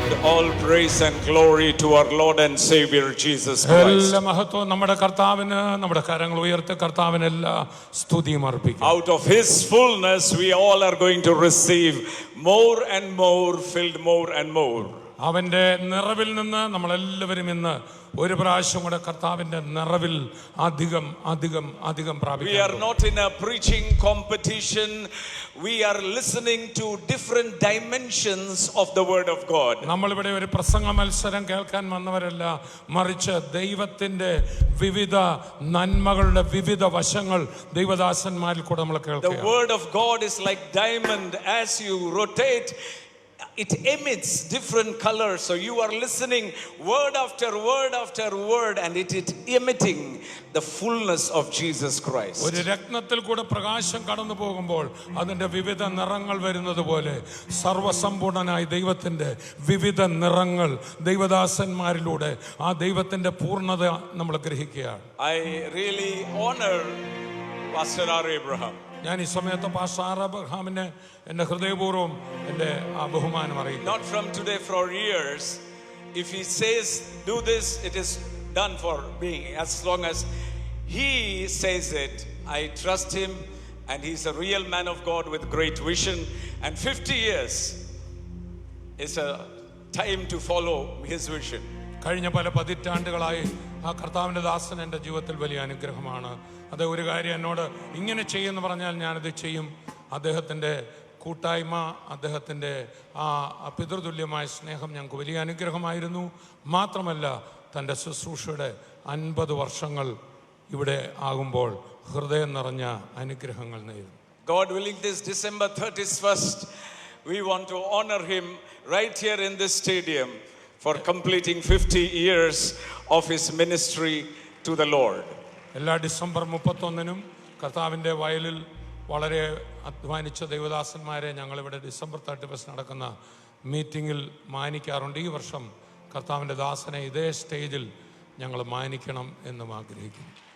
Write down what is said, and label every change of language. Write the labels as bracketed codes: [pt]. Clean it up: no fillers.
[en] All praise and glory to our Lord and Savior Jesus Christ. [ml] എല്ലാ മഹത്വം നമ്മുടെ കർത്താവിന്. നമ്മുടെ കരങ്ങൾ ഉയർത്തി കർത്താവിന് എല്ലാ സ്തുതിയും അർപ്പിക്കും. [en] Out of His fullness we all are going to receive more and more, filled more and more. [ml] അവന്റെ നിറവിൽ നിന്ന് നമ്മളെല്ലാവരും ഇന്ന് ഒരു പ്രാവശ്യം കൂടെ കർത്താവിന്റെ നിറവിൽ അധികം അധികം അധികം പ്രാപിക്കും. [en] We are not in a preaching competition. We are listening to different dimensions of the word of God. [ml] നമ്മളിവിടെ ഒരു പ്രസംഗ മത്സരം കേൾക്കാൻ വന്നവരല്ല, മറിച്ച് ദൈവത്തിന്റെ വിവിധ നന്മകളുടെ വിവിധ വശങ്ങൾ ദൈവദാസന്മാരിൽ കൂടെ നമ്മൾ കേൾക്കുക. [en] The word of God is like diamond. As you rotate, it emits different colors. So you are listening word after word after word, and it is emitting the fullness of Jesus Christ. [ml] ഒരു രത്നത്തിൽ കൂടെ പ്രകാശം കടന്നു പോകുമ്പോൾ അതിന്റെ വിവിധ നിറങ്ങൾ വരുന്നത് പോലെ സർവസമ്പൂർണനായ ദൈവത്തിന്റെ വിവിധ നിറങ്ങൾ ദൈവദാസന്മാരിലൂടെ ആ ദൈവത്തിന്റെ പൂർണ്ണത നമ്മൾ ഗ്രഹിക്കുകയാണ്. [en] I really honor Pastor R. Abraham. [ml] ഞാൻ ഈ സമയത്ത് പാസ്റ്റർ ആർ അബ്രഹാമിനെ എന്റെ ഹൃദയപൂർവ്വം എന്റെ ബഹുമാനം അറിയിക്കുന്നു. [en] Not from today, for years. If he says do this, it is done for me. As long as he says it, I trust him, and he's a real man of God with great vision. And 50 years is a time to follow his vision. [ml] കഴിഞ്ഞ പല പതിറ്റാണ്ടുകളായി ആ കർത്താവിന്റെ ദാസൻ എൻ്റെ ജീവിതത്തിൽ വലിയ അനുഗ്രഹമാണ്. അത് ഒരു കാര്യം എന്നോട് ഇങ്ങനെ ചെയ്യുമെന്ന് പറഞ്ഞാൽ ഞാനത് ചെയ്യും. അദ്ദേഹത്തിൻ്റെ കൂട്ടായ്മ, അദ്ദേഹത്തിൻ്റെ ആ പിതൃതുല്യമായ സ്നേഹം ഞങ്ങൾക്ക് വലിയ അനുഗ്രഹമായിരുന്നു. മാത്രമല്ല തൻ്റെ ശുശ്രൂഷയുടെ 50 വർഷങ്ങൾ ഇവിടെ ആകുമ്പോൾ ഹൃദയം നിറഞ്ഞ അനുഗ്രഹങ്ങൾ നേരുന്നു. [en] God willing, this December 31st, we want to honor him right here in this stadium for completing 50 years of his ministry to the Lord. [ml] എല്ലാ ഡിസംബർ 31-നും കർത്താവിൻ്റെ വയലിൽ വളരെ അധ്വാനിച്ച ദൈവദാസന്മാരെ ഞങ്ങളിവിടെ ഡിസംബർ 31 നടക്കുന്ന മീറ്റിങ്ങിൽ മാനിക്കാറുണ്ട്. ഈ വർഷം കർത്താവിൻ്റെ ദാസനെ ഇതേ സ്റ്റേജിൽ ഞങ്ങൾ മാനിക്കണം എന്നും ആഗ്രഹിക്കുന്നു.